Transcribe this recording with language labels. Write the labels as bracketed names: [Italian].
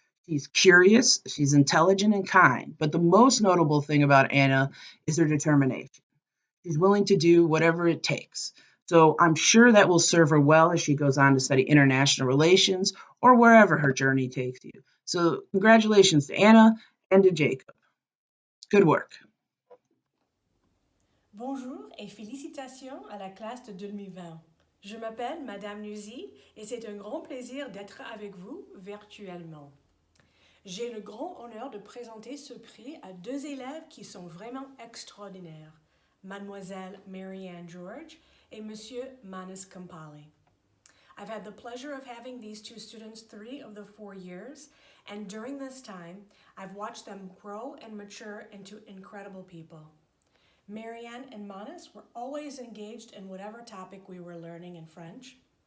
[English] She's curious, she's intelligent and kind, but the most notable thing about Anna is her determination. She's willing to do whatever it takes. So I'm sure that will serve her well as she goes on to study international relations or wherever her journey takes you. So congratulations to Anna and to Jacob. Good work. [French] Bonjour et félicitations à la classe de 2020. Je m'appelle Madame Nuzi et c'est un grand plaisir d'être avec vous virtuellement. J'ai le grand honneur de présenter ce prix à 2 élèves qui sont vraiment extraordinaires, Mademoiselle Marianne George et Monsieur Manas Kampali. [English] I've had the pleasure of having these 2 students 3 of the 4 years, and during this time, I've watched them grow and mature into incredible people. Marianne and Manas were always engaged in whatever topic we were learning in French.